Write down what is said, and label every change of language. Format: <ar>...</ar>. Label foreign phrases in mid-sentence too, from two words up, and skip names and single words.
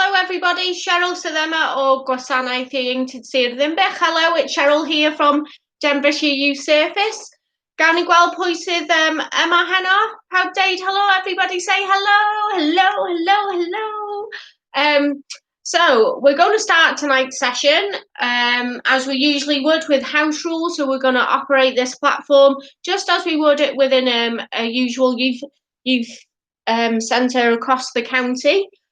<en>everybody.</en> <cy>Cheryl Syddema o Gwasanaeth Ieuenctid Sir Ddinbych.</cy> <en>Hello, it's Cheryl here from Denbighshire Youth Service.</en> <cy>Gawn ni gweld pwy sydd yma heno? Pawb deud</cy> <en>hello, everybody say hello, hello. So we're going to start tonight's session as we usually would with house rules. So we're going to operate this platform just as we would it within a usual youth centre across the county.</en>